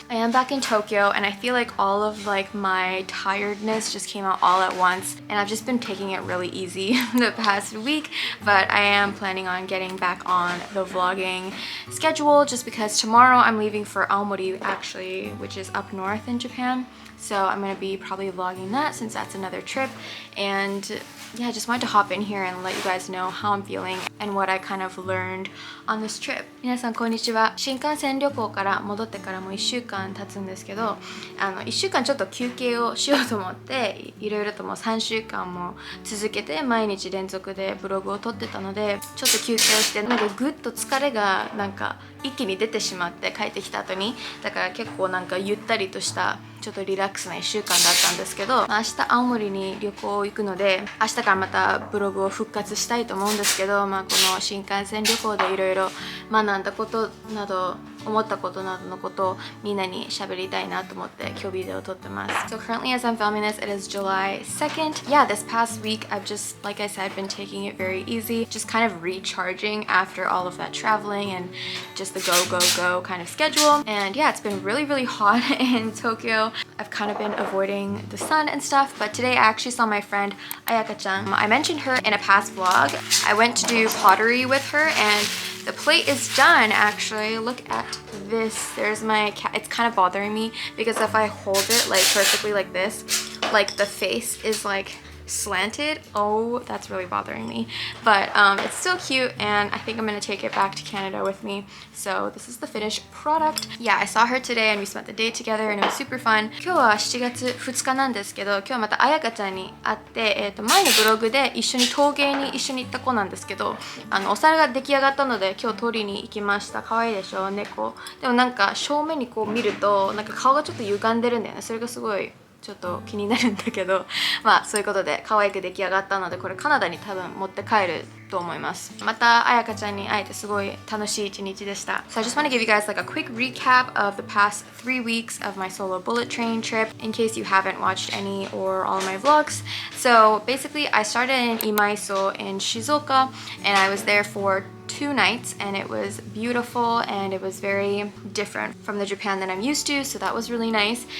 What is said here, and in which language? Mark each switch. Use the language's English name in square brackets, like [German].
[English] I am back in Tokyo and I feel like all of like my tiredness just came out all at once, and I've just been taking it really easy the past week, but I am planning on getting back on the vlogging schedule just because tomorrow I'm leaving for Aomori actually, which is up north in Japan. So I'm gonna be probably vlogging that since that's another trip, and yeah, I just wanted to hop in here and let you guys know how I'm feeling and what I kind of learned on this trip. [Japanese] 皆さんこんにちは。新幹線旅行から戻ってからも1週間経つんですけど、1週間ちょっと休憩をしようと思っていろいろともう3週間も続けて毎日連続でブログを撮ってたので、ちょっと休憩をしてなんかぐっと疲れがなんか一気に出てしまって帰ってきた後に、だから結構なんかゆったりとしたちょっとリラックスな1週間だったんですけど、明日青森に旅行行くので明日からまたブログを復活したいと思うんですけど、この新幹線旅行でいろいろ学んだことなど思ったことなどのことをみんなに喋りたいなと思って今日ビデオを撮ってます。 [English] So currently as I'm filming this, it is July 2nd. Yeah, this past week I've just, like I said, been taking it very easy, just kind of recharging after all of that traveling and just the go kind of schedule. And yeah, it's been really hot in Tokyo. I've kind of been avoiding the sun and stuff, but today I actually saw my friend Ayaka-chan. I mentioned her in a past vlog. I went to do pottery with her and the plate is done actually. Look at this. There's my cat. It's kind of bothering me because if I hold it like perfectly like this, like the face is like slanted. Oh, that's really bothering me, but it's still cute and I think I'm gonna take it back to Canada with me. So this is the finished product. Yeah, I saw her today and we spent the day together and it was super fun. [Japanese] 今日は7月2日なんですけど、今日またあやかちゃんに会って、前のブログで一緒に陶芸に一緒に行った子なんですけど、お皿が出来上がったので今日取りに行きました。可愛いでしょ、猫。でもなんか正面にこう見るとなんか顔がちょっと歪んでるんだよね。それがすごいちょっと気になるんだけど、そういうことで可愛く出来上がったので、これカナダに多分持って帰ると思います。またあやかちゃんに会えてすごい楽しい一日でした。 [English] So I just want to give you guys like a quick recap of the past 3 weeks of my solo bullet train trip in case you haven't watched any or all of my vlogs. So basically I started in Imaiso in Shizuoka and I was there for 2 nights and it was beautiful and it was very different from the Japan that I'm used to, so that was really nice.